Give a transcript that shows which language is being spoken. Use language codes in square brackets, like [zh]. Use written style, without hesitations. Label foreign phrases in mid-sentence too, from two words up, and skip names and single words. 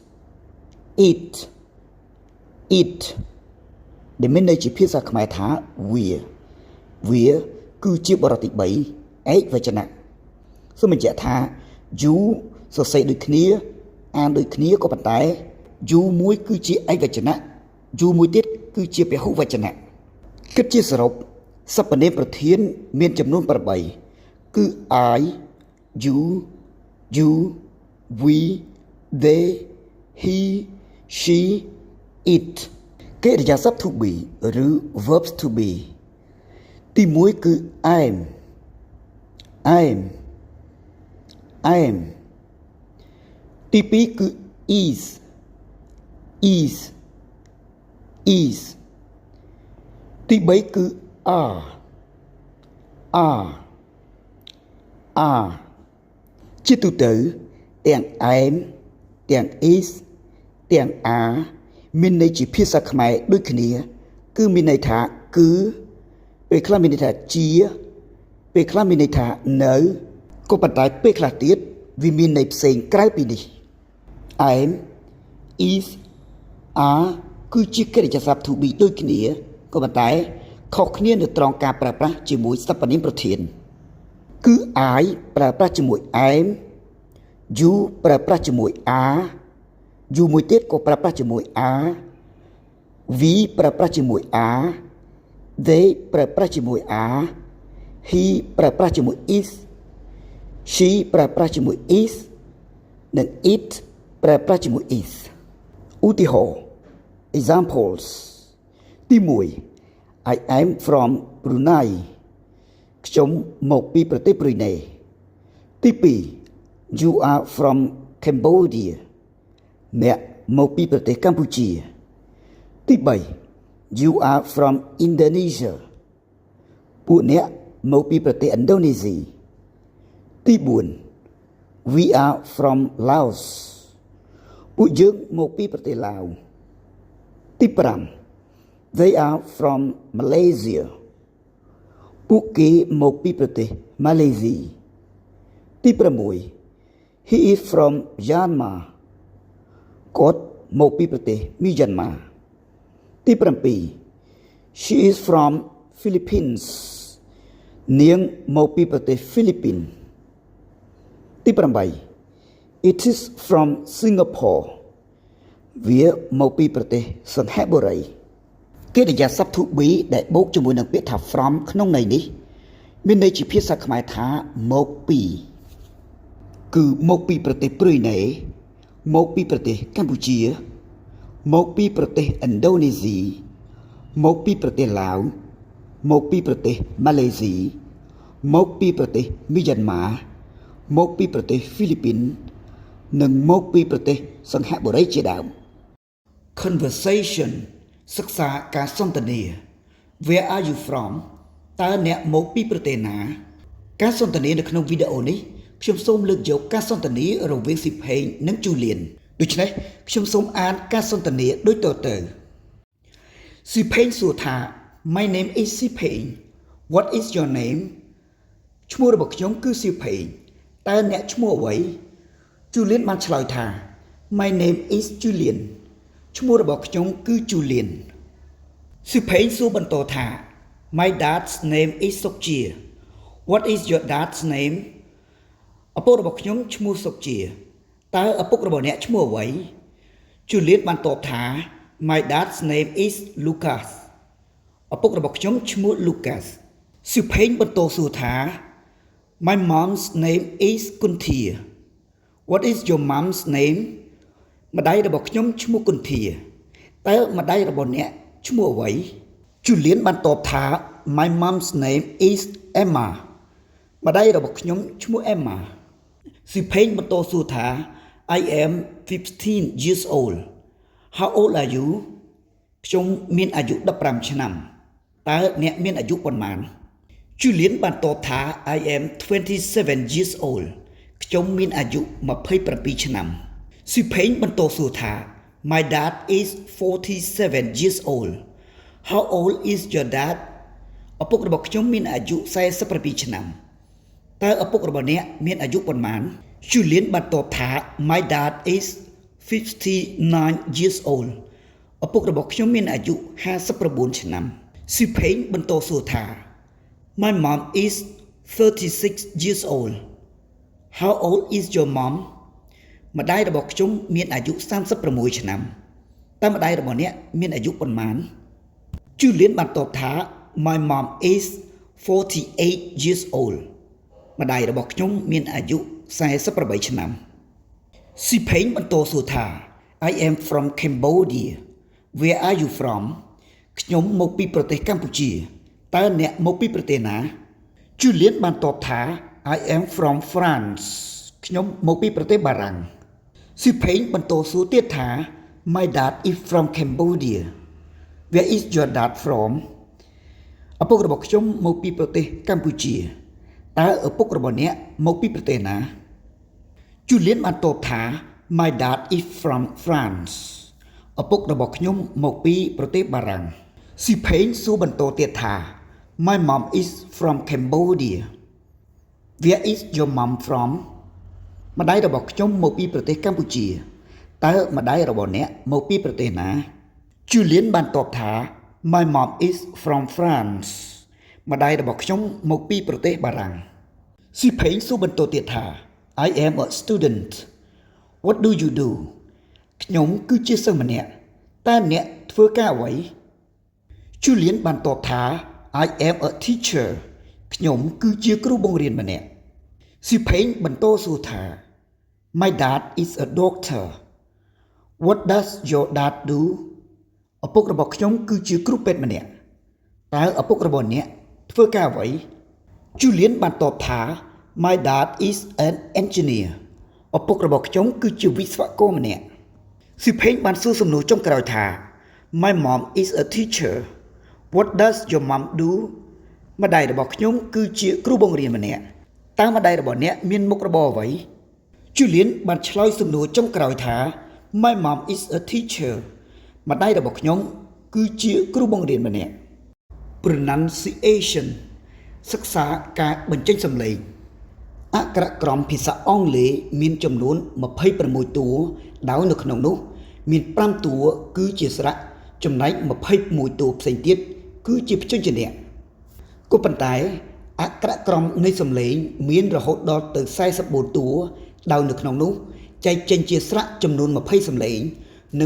[km] ដែលមានន័យជាភាសាខ្មែរថាវាគឺជាបរិបទទី3ឯកវចនៈសូមបញ្ជាក់ថា you សរសេរដូចគ្នាអានដូចគ្នាក៏ប៉ុន្តែ you មួយគឺជាឯកវចនៈ you មួយទៀតគឺជាពហុវចនៈគិតជាសរុបសព្វនាមប្រធានមានចំនួន8 គឺ I [en] you we they he she it កិរិយាសព្ទ to be ឬ verbs to be [km] ទី1គឺ [en] am [km] ទី2គឺ is ទី3គឺ are ជាទូទៅទាំង am ទាំង is ទាំង are មានន័យជាភាសាខ្មែរដូចគ្នាគឺមានន័យថាគឺពេលខ្លះមានន័យថា ជាពេលខ្លះមានន័យថានៅក៏ប៉ុន្តែពេលខ្លះទៀតវាមានន័យផ្សេងក្រៅពីនេះ [en] am is are [km] គឺជាកិរិយាសព្ទ [en] to be [km] ដូចគ្នាក៏ប៉ុន្តែខុសគ្នានៅត្រង់ការប្រើប្រាស់ជាមួយសព្វនាមប្រធានគឺ I ប្រើប្រាស់ជាមួយ am you ប្រើប្រាស់ជាមួយ [en] are you [km] មួយទៀតក៏ប្រើប្រាស់ជាមួយ are we ប្រើប្រាស់ជាមួយ [en] are they [km] ប្រើប្រាស់ជាមួយ [en] are he [km] ប្រើប្រាស់ជាមួយ is she ប្រើប្រាស់ជាមួយ is និង it ប្រើប្រាស់ជាមួយ is ឧទា ហរណ៍ examples ទី1 [en] I am from Brunei [km] ខ្ញុំមកពីប្រទេសប្រ៊ុយណេទី2 [en] you are from Cambodia [km] អ្នកមកពីប្រទេសកម្ពុជាទី3 [en] you are from Indonesia [km] ពួកអ្នកមកពីប្រទេសឥណ្ឌូនេស៊ីទី 4 [en] we are from Laos [km] ពួកយើងមកពីប្រទេសឡាវទី5 [en] they are from Malaysia [km] ពួកគេមកពីប្រទេសម៉ាឡេស៊ីទី 6 [en] he is from Myanmar [km] គាត់មកពីប្រទេសមីយ៉ាន់ម៉ាទី7 [en] she is from Philippines [km] នាងមកពីប្រទេសហ្វីលីពីនទី8 [en] it is from Singapore [km] វាមកពីប្រទេសសិង្ហបុរីកិរិយាសព្ទ [en] to be [km] ដែលបូកជាមួយនឹងពាក្យថា from ក្នុងន័យនេះមានន័យជាភាសាខ្មែរថាមកពីគឺមកពីប្រទេសប្រ៊ុយណេមកពីប្រទេសកម្ពុជាមកពីប្រទេសឥណ្ឌូនេស៊ីមកពីប្រទេសឡាវមកពីប្រទេសម៉ាឡេស៊ីមកពីប្រទេស មីយ៉ាន់ម៉ាមកពីប្រទេសហ្វីលីពីននិងមកពីប្រទេសសិង្ហបុរីជាដើម conversation សិក្សាការសន្ទនា [en] Where are you from [km] តើអ្នកមកពីប្រទេសណាការ សន្ទនានៅក្នុងវីដេអូនេះខ្ញុំសូមលើកយកការសន្ទនារវាងស៊ីផេងនិងជូលៀនដូច្នេះខ្ញុំសូមអានការសន្ទនា ដូចតទៅស៊ីផេងសួរថា [en] My name is [km] ស៊ីផេង [en] What is your name [km] ឈ្មោះរបស់ខ្ញុំគឺស៊ីផេ ងតើអ្នកឈ្មោះអ្វីជូលៀនបានឆ្លើយថា [en] My name is Julian [km] ឈ្មោះរបស់ខ្ញុំគឺជូលៀនស៊ីផេងសួរបន្តថា [en] My dad's name is [km] សុកជា [en] What is your dad's name [km] ឪពុករបស់ខ្ញុំឈ្មោះសុកជាតើឪពុករបស់អ្នកឈ្មោះអ្វីជូលៀនបានតបថា [en] My dad's name is Lucas [km] ឪពុករបស់ខ្ញុំឈ្មោះ Lucas ស៊ីផេងបន្តសួរថា [en] My mom's name is Kunthia What is your mom's name [km] ម្ដាយរបស់ខ្ញុំឈ្មោះគុន្ធាតើម្ដាយរបស់អ្នកឈ្មោះអ្វី ជូលៀនបានតបថា [en] My mom's name is Emma [km] ម្ដាយរបស់ខ្ញុំឈ្មោះ Emma ស៊ីផេងបន្តសួរថា [en] I am 15 years old How old are you [km] ខ្ញុំមានអាយុ15ឆ្នាំតើអ្នកមានអាយុប៉ុន្មានជូលៀនបានតបថា [en] I am 27 years old [km] ខ្ញុំមានអាយុ27ឆ្នាំស៊ីផេងបន្តសួរថា [en] My dad is 47 years old How old is your dad [km] ឪពុករបស់ខ្ញុំមានអាយុ47ឆ្នាំតើឪពុករបស់អ្នកមានអាយុប៉ុន្មានជូលៀនបានតបថា [en] My dad is 59 years old [km] ឪពុករបស់ខ្ញុំមានអាយុ59ឆ្នាំស៊ីផេងបន្តសួរថា [en] My mom is 36 years old How old is your mom [km] ម្ដាយរបស់ខ្ញុំមានអាយុ36ឆ្នាំតើម្ដាយរបស់អ្នកមានអាយុប៉ុន្មាន ជូលៀនបានតបថា [en] My mom is 48 years old [km] ម្ដាយរបស់ខ្ញុំមានអាយុ48ឆ្នាំស៊ីផេងបន្តសួរថា I [en] am from Cambodia Where are you from [km] ខ្ញុំមកពីប្រទេសកម្ពុជាតើអ្នកមកពីប្រទេសណា Julian បានតបថា [en] I am from France [km] ខ្ញុំមកពីប្រទេសបារាំងស៊ីផេងបន្តសួរទៀតថា [en] My dad is from Cambodia Where is your dad from [km] ឪពុករបស់ខ្ញុំមកពីប្រទេសកម្ពុជាតើឪពុករបស់អ្នកមកពីប្រទេសណា Julian បានតបថា [en] My dad is from France [km] ឪពុករបស់ខ្ញុំមកពីប្រទេសបារាំងស៊ីផេងសួរបន្តទៀតថា [en] My mom is from Cambodia Where is your mom from [km] ម្ដាយរបស់ខ្ញុំមកពីប្រទេសកម្ពុជាតើម្ដាយរបស់អ្នកមកពីប្រទេសណា Julian បានតបថា [en] My mom is from France [km] ម្ដាយរបស់ខ្ញុំមកពីប្រទេសបារាំងស៊ីផេងសួរបន្តទៀតថា [en] I am a student What do you do [km] ខ្ញុំគឺជាសិស្សម្នាក់តើអ្នកធ្វើការអ្វី Julian បានតបថា [en] I am a teacher [km] ខ្ញុំគឺជាគ្រូបង្រៀនម្នាក់ស៊ីផេងបន្តសួរថា [en] My dad is a doctor What does your dad [km] do ឪពុករបស់ខ្ញុំគឺជាគ្រូពេទ្យម្នាក់តើឪពុករបស់អ្នកធ្វើការអ្វី Julian បានតបថា My [en] dad is an engineer [km] ឪពុករបស់ខ្ញុំគឺជាវិស្វករម្នាក់ស៊ីផេងបានសួរសំណួរចុងក្រោយថា [en] My mom is a teacher What does your mom do [km] ម្ដាយរបស់ខ្ញុំគឺជាគ្រូបង្រៀនម្នាក់តើម្ដាយរបស់អ្នកមានមុខរបរអ្វី Julian បានឆ្លើយសំណួរចុងក្រោយថា [en] My mom is a teacher [km] ម្ដាយរបស់ខ្ញុំគឺជាគ្រូបង្រៀនម្នាក់ Pronunciation សិក្សាការបញ្ចេញសំឡេងអក្ខរក្រមភាសាអង់គ្លេសមានចំនួន26តួដោយនៅក្នុងនោះមាន5តួគឺជាស្រៈចំណែក21តួផ្សេងទៀតគឺជាព្យញ្ជនៈក៏ប៉ុន្តែអក្ខរក្រមនៃសំឡេងមានរហូតដល់ទៅ44តួដោយនៅក្នុងនោះចែកចេញជាស្រៈចំនួន20សំឡេងនិង